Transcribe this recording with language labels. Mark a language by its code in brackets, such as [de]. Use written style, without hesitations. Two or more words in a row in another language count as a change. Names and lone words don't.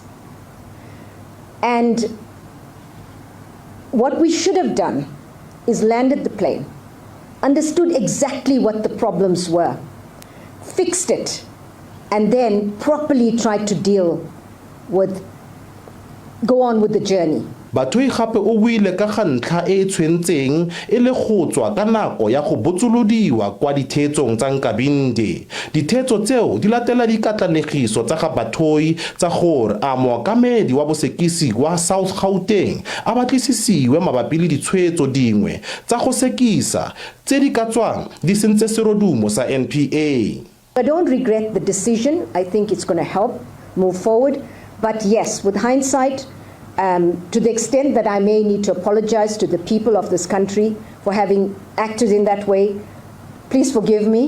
[en] And what we should have done is landed the plane, understood exactly what the problems were, fixed it, and then properly tried to go on with the journey. [tn] Batohi gape o buile ka ga ntlha e tshwentseng e le go tswa ka nako ya go botsolodiwa kwa dithetsong tsa Nkabinde. Dithetso tseo di latela dikatlanegiso tsa ga Batohi tsa gore a mookamedi wa bosekisi wa South Gauteng a batlisisiwe mabapi le ditshwetso dingwe tsa go sekisa tse di ka tswang di sentse serodumo sa NPA. [en] I don't regret the decision. I think it's going to help move forward. But yes, with hindsight, to the extent that I may need to apologize to the people of this country for having acted in that way, please forgive me.